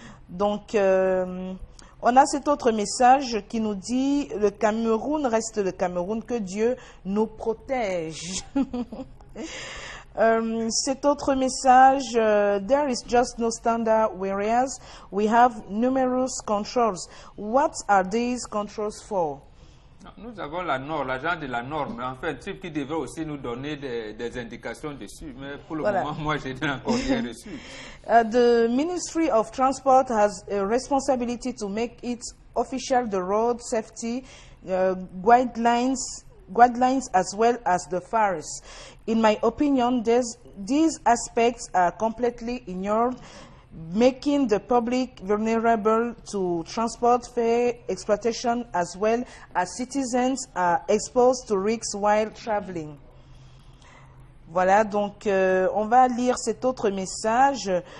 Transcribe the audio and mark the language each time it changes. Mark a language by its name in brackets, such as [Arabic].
[French] Donc, on a cet autre message qui nous dit « Le Cameroun reste le Cameroun, que Dieu nous protège ». Cet autre message, [English] there is just no standard, whereas we have numerous controls. What are these controls for? [French] Nous avons la norme, l'agent de la norme, en fait, type qui devrait aussi nous donner des indications dessus, mais pour le moment, moi, je n'ai encore rien reçu. [English] The Ministry of Transport has a responsibility to make it official the road safety guidelines as well as the FARS. In my opinion, these aspects are completely ignored, making the public vulnerable to transport fare exploitation as well as citizens are exposed to risks while traveling. [French] Voilà, donc on va lire cet autre message.